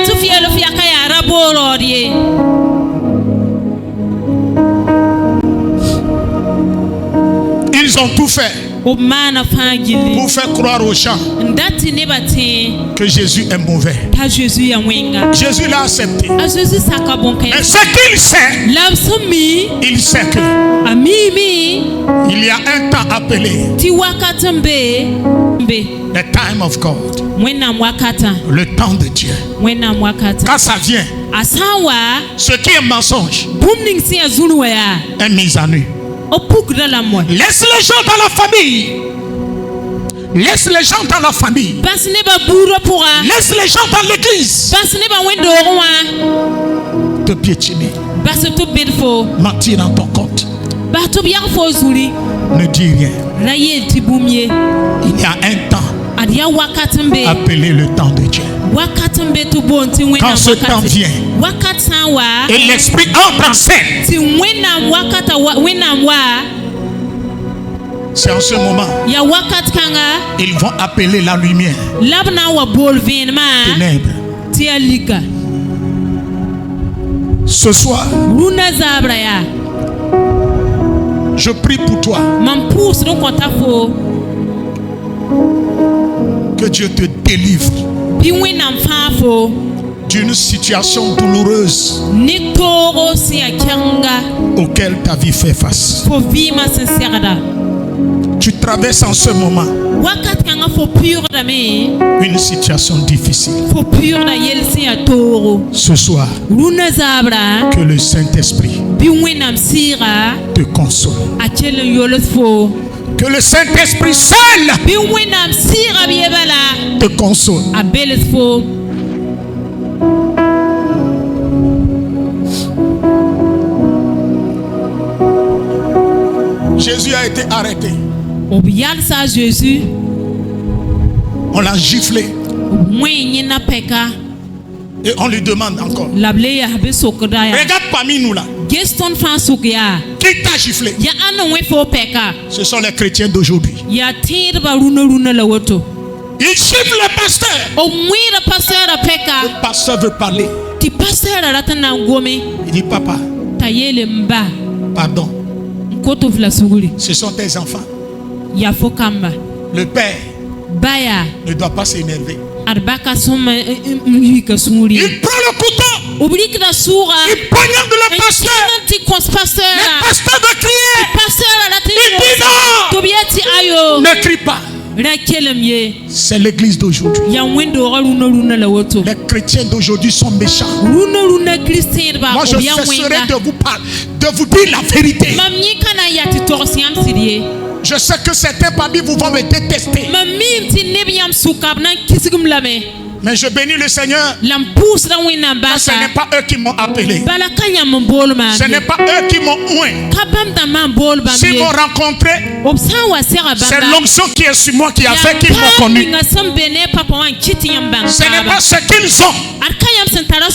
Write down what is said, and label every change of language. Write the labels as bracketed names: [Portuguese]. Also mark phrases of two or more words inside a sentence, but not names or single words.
[French] Ils ont tout fait pour faire croire aux gens que Jésus est mauvais. Jésus l'a accepté. Mais ce qu'il sait, il sait que il y a un temps appelé [English] the time of God, [French] le temps de Dieu. Quand ça vient, ce qui est mensonge est mis à nu. Laisse les gens dans la famille Laisse les gens dans la famille. [Mossi] Bas ne ba buuro pʋga. [French] Laisse les gens dans l'église [Mossi] Bas ne ba wẽndoog wã. [French] te piétiner. [Mossi] Bas tɩ b bed fo. [French] Mentir dans ton compte. [Mossi] Bas tɩ b yag fo zuri. [French] Ne dis rien. [Mossi] Ra yeel tɩ bũmb ye. [French] Il y a un temps [Mossi] Ad yaa wakat n be. [French] appelé le temps de Dieu. [Mossi] Wakat n be tɩ boond tɩ [French] Quand [Mossi] wẽnnaam [French] ce temps vient [Mossi] wakat sã n wa. [French] et l'esprit entre en scène, [Mossi] Tɩ wẽnnaam wa. [French] c'est en ce moment [Mossi] Ya wakat kãnga. [French] ils vont appeler la lumière [Mossi] La b na n wa bool vẽenemã. [French] ténèbres. [Mossi] Tɩ yaa lika. [French] Ce soir, [Mossi] Rũnã zaabra yaa. [French] je prie pour toi [Mossi] Mam pʋʋsd n kõta fo. [French] que Dieu te délivre [Mossi] Bɩ wẽnnaam fãa fo. [French] d'une situation douloureuse [Mossi] Ne toogo sẽn yaa kẽnga. [French] auquel ta vie fait face. [Mossi] Fo vɩɩmã sẽn segda. [French] Tu traverses en ce moment [Mossi] Wakat kãngã fo pʋʋgdame. [French] une situation difficile. [Mossi] Fo pʋʋgda yell sẽn yaa toogo. [French] Ce soir, [Mossi] Rũnã zaabra. [French] que le Saint-Esprit [Mossi] Bɩ wẽnnaam sɩɩga. [French] te console. [Mossi] A kell n yols fo. [French] Que le Saint-Esprit seul [Mossi] Bɩ wẽnnaam sɩɩga b ye bala. [French] te console. [Mossi] A bels fo. [French] Jésus a été arrêté. [Mossi] B yalsa a Zeezi. [French] On l'a giflé [Mossi] B wẽ yẽnã pɛka. [French] et on lui demande encore. [Mossi] La b le yaa bɩ sokda yaa. [French] Regarde parmi nous là. [Mossi] Ges tõnd fãa sʋk yaa. [French] Qui t'a giflé? [Mossi] Ya ãnd n wẽ fo pɛka. [French] Ce sont les chrétiens d'aujourd'hui. [Mossi] Yaa tẽedba rũnã la woto. [French] Ils giflent le pasteur. [Mossi] B wẽeda pasɛɛrã pɛka. [French] Le pasteur veut parler. [Mossi] Tɩ pasɛɛrã rat n na n gome. [French] Il dit, papa, [Mossi] T'a yeele n ba. [French] pardon. [Mossi] N kot f la sugri. [French] Ce sont tes enfants. [Mossi] Yaa fo kamba. [French] Le père [Mossi] Ba yaa. [French] ne doit pas s'énerver. [Mossi] Ad baka sõm n yika sũuri. [French] Il prend le couteau. [Mossi] B rɩkda sʋʋga. [French] Il poignarde le pasteur. [Mossi] n tɩ kõs [French] Le [Mossi] pasɛɛrã. [French] pasteur veut crier. [Mossi] Pasɛɛrã rat n [French] Il dit non. [Mossi] tɩ b yaa tɩ ayo. [French] Ne crie pas. [Mossi] Ra kelem ye. [French] C'est l'église d'aujourd'hui. [Mossi] Yaa wẽndooga rũnã la woto. [French] Les chrétiens d'aujourd'hui sont méchants. [Mossi] Rũnã Kirist tẽedba [French] Moi, je [Mossi] b yaa [French] cesserai [Mossi] wẽnga. [French] de vous parler, de vous dire la vérité. [Mossi] Mam yẽ ka na n yaa tɩ togs yãmb sɩd ye. [French] Je sais que certains parmi vous vont me détester. [Mossi] Mam miim tɩ neb yãmb sʋka b na n kisgm lame. [French] Mais je bénis le Seigneur. [Mossi] La n pʋʋsda wẽnnaam [French] Ce n'est [Mossi] basa. [French] pas eux qui m'ont appelé. [Mossi] Bala ka yãmb n bool maam [French] Ce [Mossi] ye. [French] n'est pas eux qui m'ont oint. [Mossi] Ka bãmb dãmbã n bool bãmb [French] S'ils [Mossi] ye. [French] m'ont rencontré, [Mossi] B sã n wa sɛga [French] c'est [Mossi] bãmba. [French] l'onction qui est sur moi qui a fait [Mossi] Yaa [French] qu'ils m'ont [Mossi] paam [French] connu. [Mossi] ninga sẽn be ne papa wã n kɩ tɩ yãmb bãng [French] Ce n'est [Mossi] taaba. [French] pas ce qu'ils ont [Mossi] Ad ka yãmb sẽn tara